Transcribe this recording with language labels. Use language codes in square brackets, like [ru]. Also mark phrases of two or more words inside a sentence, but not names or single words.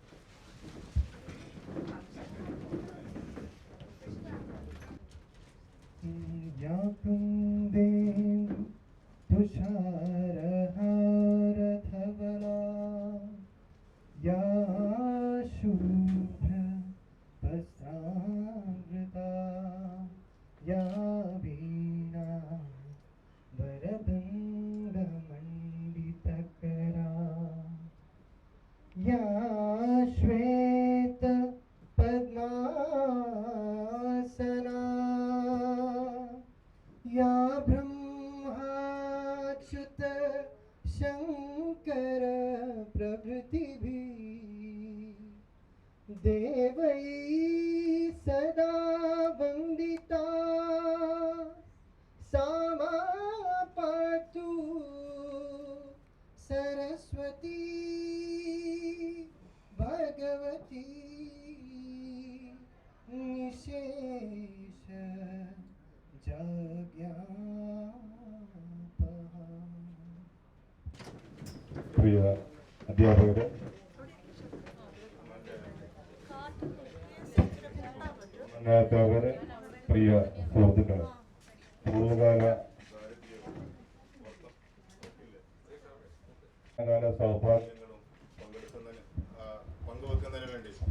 [sa] തുഷാരഹാരധവളാ യാ ശുഭ്ര വസ്ത്രാവൃതാ യാ വീണാ വരദണ്ഡമണ്ഡിതകരാ യാ ശ്വേത പദ്മാസനാ या ब्रह्माच्युत शंकर प्रभृतिभिः देवैः सदा वन्दिता सा मा पातु सरस्वती भगवती निशेष [ml] പ്രിയ അധ്യാപകരെ, അധ്യാപകരെ, പ്രിയ സുഹൃത്തുക്കളെ, പൂർവ്വകാല സൗഭാഗ്യങ്ങളും പങ്കുവെക്കുന്നതിന് വേണ്ടി